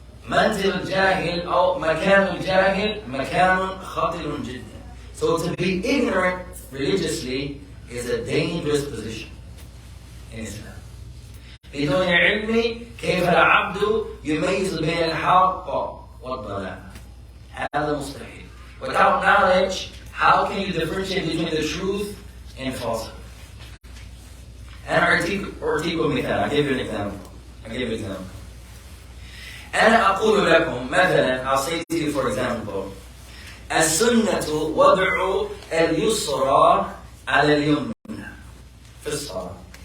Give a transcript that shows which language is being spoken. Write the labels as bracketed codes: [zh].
[ar] فمنزل الجاهل أو مكان الجاهل مكان خطر جدا. [en] So to be ignorant religiously is a dangerous position in Islam. [ar] بدون علم كيف العبد يميز بين الحق والضلال. هذا مستحيل. [en] Without knowledge, how can you differentiate between the truth and falsehood? [ar] And أعطيكم مثال. [en] I'll give you an example. [ar] أنا أقول لكم مثلا, [en] I'll say to you for example, [ar] السنة وضع اليسرى على اليمنى في الصلاة.